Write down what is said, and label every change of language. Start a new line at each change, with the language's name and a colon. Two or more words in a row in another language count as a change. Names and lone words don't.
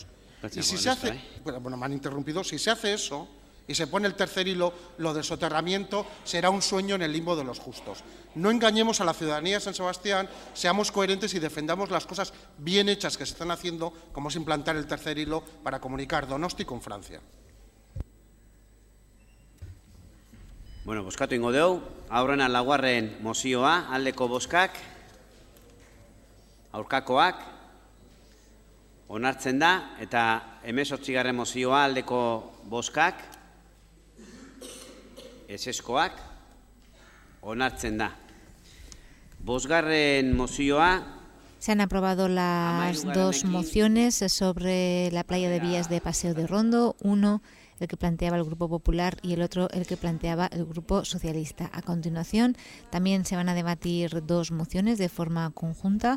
Spanish: Y si se hace, bueno, me han interrumpido, si se hace eso y se pone el tercer hilo, lo del soterramiento será un sueño en el limbo de los justos. No engañemos a la ciudadanía de San Sebastián, seamos coherentes y defendamos las cosas bien hechas que se están haciendo, como es implantar el tercer hilo para comunicar Donosti con Francia.
Basque: Bueno, bozkatu ingo dugu, aurrena laugarren mozioa, aldeko bozkak, aurkakoak, onartzen da, eta 18. mozioa, aldeko bozkak, ezeskoak, onartzen da. Bosgarren mozioa.
Spanish: Se han aprobado las dos mociones sobre la playa de Villas de Paseo de Rondo, uno el que planteaba el Grupo Popular y el otro el que planteaba el Grupo Socialista. A continuación, también se van a debatir dos mociones de forma conjunta.